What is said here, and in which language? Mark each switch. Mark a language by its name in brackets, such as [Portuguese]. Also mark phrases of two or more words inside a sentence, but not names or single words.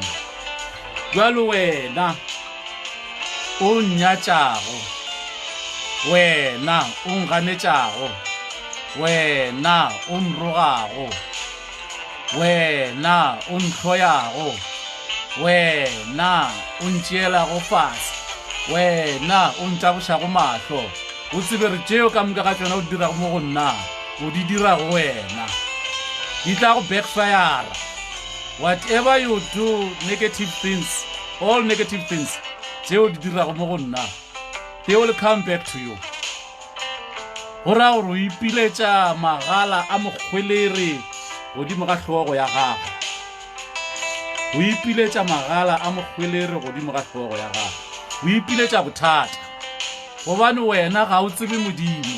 [Northern Sotho] Jwalo wena o nnyatšago, wena o nganetšago, wena o nrogago, wena o ntlhoyago, wena o ntšeelago fase, wena o ntšabošago mahlo, o tsebe re tšeo ka moka ga tšona o dirago mo go nna o di dirago wena, di tla go backfire. [English] Whatever you do, negative things, all negative things [Northern Sotho] tšeo di dirago mo go nna, [English] they will come back to you. [Northern Sotho] Go ra gore o ipiletša magala a mokgwelere godimo ga hlogo ya gago, o ipiletša magala a mokgwelere godimo ga hlogo ya gago, o ipiletša bothata gobane wena ga o tsebe modimo.